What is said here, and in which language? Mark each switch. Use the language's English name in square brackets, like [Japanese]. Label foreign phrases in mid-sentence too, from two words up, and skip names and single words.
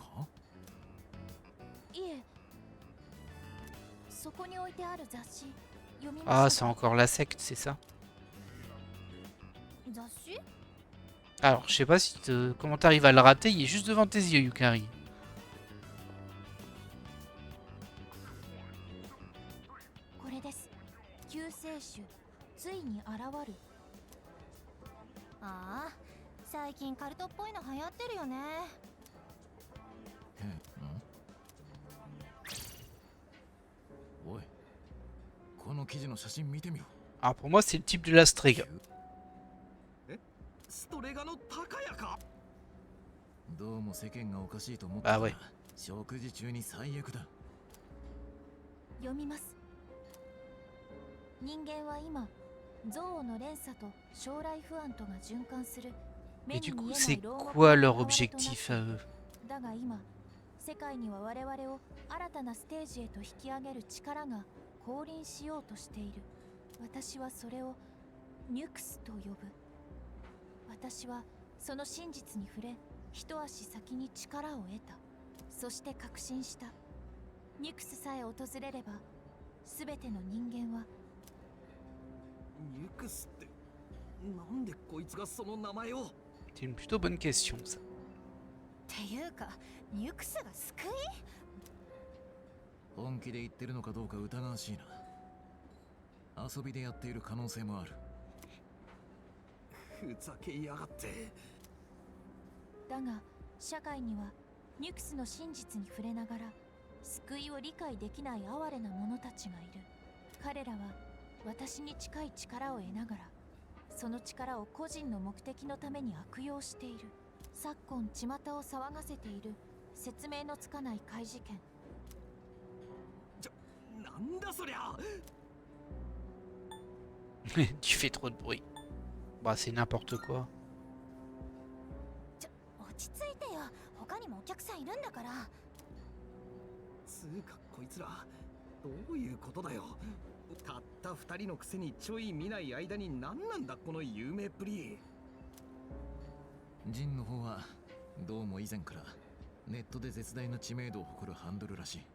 [Japanese] いえ、そこに置いてある雑誌読み Ah, まし [French] c'est [Japanese] た。 [French] encore la secte, c'est ça? [Japanese] 雑誌？ [French] Alors, je sais pas si comment t'arrives à le rater, il est juste devant tes yeux, Yukari. [Japanese] これです。救世主ついに現る。ああ、最近カルトっぽいの流行ってるよね。おい、この記事の写真見てみろ。 [French] Alors pour moi, c'est le type de la Strega. [Japanese] ストレガの高屋か。どうも世間がおかしいと思ってあ、たはい。食事中に最悪だ。読みます。人間は今、憎悪の連鎖と将来不安とが循環する。 [French] Mais du coup, c'est quoi leur objectif à eux? [Japanese] だが今、世界には我々を新たなステージへと引き上げる力が降臨しようとしている。私はそれをニュクスと呼ぶ。私はその真実に触れ、一足先に力を得た。そして確信した。ニュクスさえ訪れれば、すべての人間は。ニュクスって、なんでこいつがその名前を？ [French] C'est une plutôt bonne question, ça. [Japanese] っていうか、ニュクスが救い？本気で言ってるのかどうか疑わしいな。遊びでやっている可能性もある。ふざけやがって。だが社会にはニュクスの真実に触れながら救いを理解できない哀れな者たちがいる。彼らは私に近い力を得ながらその力を個人の目的のために悪用している。昨今巷を騒がせている説明のつかない怪事件。なんだそりゃ。 [French] Tu fais trop de bruit. Bah, c'est n'importe quoi. [Japanese] 落ち着いてよ。他にもお客さんいるんだから。つうかこいつらどういうことだよ。たった2人のくせにちょい見ない間に何なんだこの有名っぷり。ジンの方はどうも以前からネットで絶大な知名度を誇るハンドルらしい。